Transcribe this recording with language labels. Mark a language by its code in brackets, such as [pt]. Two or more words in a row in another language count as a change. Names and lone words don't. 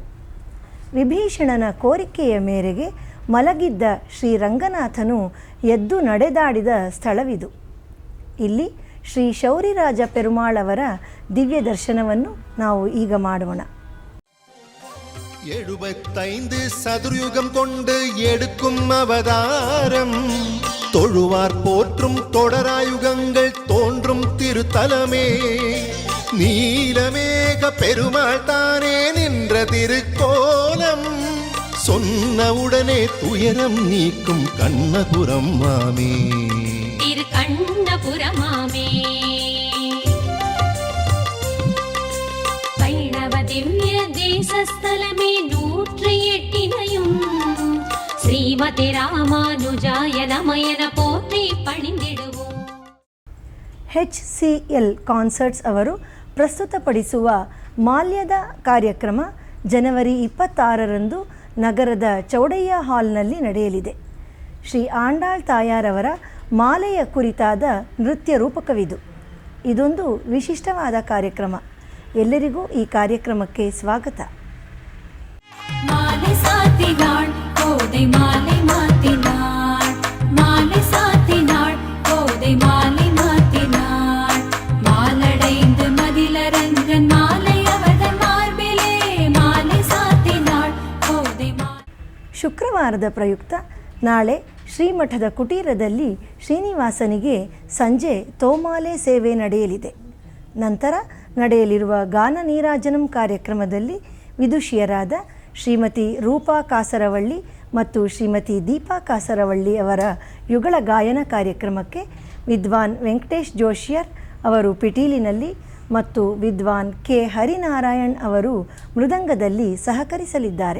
[kn] ವಿಭೀಷಣನ ಕೋರಿಕೆಯ ಮೇರೆಗೆ ಮಲಗಿದ್ದ ಶ್ರೀರಂಗನಾಥನು ಎದ್ದು ನಡೆದಾಡಿದ ಸ್ಥಳವಿದು. ಇಲ್ಲಿ ಶ್ರೀ ಶೌರಿರಾಜ ಪೆರುಮಾಳ್ ಅವರ ದಿವ್ಯ ದರ್ಶನವನ್ನು ನಾವು ಈಗ ಮಾಡೋಣ. [ta] 75 சதுர்யுகம் கொண்டு எடுக்கும் அவதாரம், தொழுவார் போற்றும் தொடராயுகங்கள் தோன்றும் திருத்தலமே, நீலமேக பெருமாள் தானே நின்ற திருக்கோலம், சொன்னவுடனே துயரம் நீக்கும் கண்ணபுரம் மாமே, திரு கண்ணபுரமாமே. வைணவ திவ்ய தேசஸ்தலமே 108 ஸ்ரீமதி ராமானுஜாய நமயன போற்றி ಪಣಿದಿಡುವು. [kn] HCL ಕಾನ್ಸರ್ಟ್ಸ್ ಅವರು ಪ್ರಸ್ತುತಪಡಿಸುವ ಮಾಲ್ಯದ ಕಾರ್ಯಕ್ರಮ ಜನವರಿ 26ರಂದು ನಗರದ ಚೌಡಯ್ಯ ಹಾಲ್ನಲ್ಲಿ ನಡೆಯಲಿದೆ. ಶ್ರೀ ಆಂಡಾಳ್ ತಾಯಾರವರ ಮಾಲೆಯ ಕುರಿತಾದ ನೃತ್ಯ ರೂಪಕವಿದು. ಇದೊಂದು ವಿಶಿಷ್ಟವಾದ ಕಾರ್ಯಕ್ರಮ. ಎಲ್ಲರಿಗೂ ಈ ಕಾರ್ಯಕ್ರಮಕ್ಕೆ ಸ್ವಾಗತ. [ta] மாலை சாத்தினாள் கோதை மாலை மாற்றினாள், மாலை சாத்தினாள் கோதை மாலை மாற்றினாள், ಮಾಲடைந்து மதிலரங்கன் மாலையவதன் மார்பிலே மாಲೆ சாத்தினாள் கோதை மாலை. [kn] ಶುಕ್ರವಾರದ ಪ್ರಯುಕ್ತ ನಾಳೆ ಶ್ರೀಮಠದ ಕುಟೀರದಲ್ಲಿ ಶ್ರೀನಿವಾಸನಿಗೆ ಸಂಜೆ ತೋಮಾಲೆ ಸೇವೆ ನಡೆಯಲಿದೆ. ನಂತರ ನಡೆಯಲಿರುವ ಗಾನ ನೀರಾಜನಂ ಕಾರ್ಯಕ್ರಮದಲ್ಲಿ ವಿದುಷಿಯರಾದ ಶ್ರೀಮತಿ ರೂಪಾ ಕಾಸರವಳ್ಳಿ ಮತ್ತು ಶ್ರೀಮತಿ ದೀಪಾ ಕಾಸರವಳ್ಳಿ ಅವರ ಯುಗಳ ಗಾಯನ ಕಾರ್ಯಕ್ರಮಕ್ಕೆ ವಿದ್ವಾನ್ ವೆಂಕಟೇಶ್ ಜೋಶಿಯರ್ ಅವರು ಪಿಟೀಲಿನಲ್ಲಿ ಮತ್ತು ವಿದ್ವಾನ್ ಕೆ ಹರಿನಾರಾಯಣ್ ಅವರು ಮೃದಂಗದಲ್ಲಿ ಸಹಕರಿಸಲಿದ್ದಾರೆ.